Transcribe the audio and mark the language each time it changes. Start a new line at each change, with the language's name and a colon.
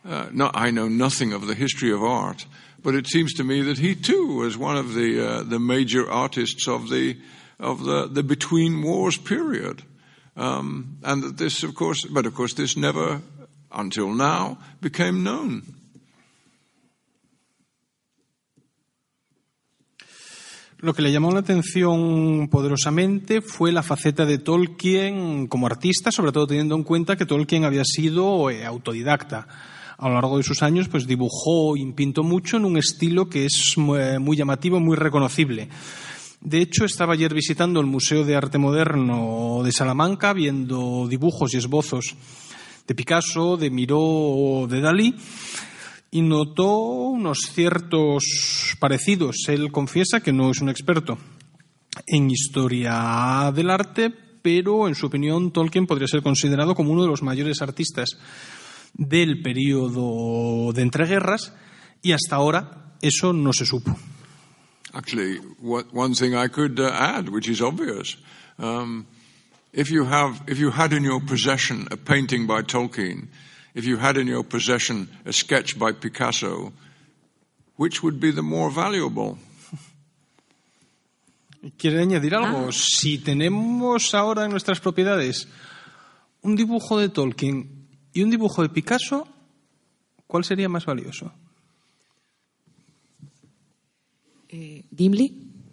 English: No, I know nothing of the history of art, but it seems to me that he too was one of the major artists of the between wars period, and that this, of course, but of course, this never, until now, became known.
Spanish: Lo que le llamó la atención poderosamente fue la faceta de Tolkien como artista, sobre todo teniendo en cuenta que Tolkien había sido autodidacta. A lo largo de sus años, pues dibujó y pintó mucho en un estilo que es muy llamativo, muy reconocible. De hecho, estaba ayer visitando el Museo de Arte Moderno de Salamanca, viendo dibujos y esbozos de Picasso, de Miró o de Dalí, y notó unos ciertos parecidos. Él confiesa que no es un experto en historia del arte, pero en su opinión Tolkien podría ser considerado como uno de los mayores artistas del periodo de entreguerras, y hasta ahora eso no se supo.
English: Actually, one thing I could add, which is obvious, if you had in your possession a painting by Tolkien, if you had in your possession a sketch by Picasso, which would be the more valuable?
Spanish: ¿Quieren añadir algo? Ah. Si tenemos ahora en nuestras propiedades un dibujo de Tolkien y un dibujo de Picasso, ¿cuál sería más valioso? ¿Dimly?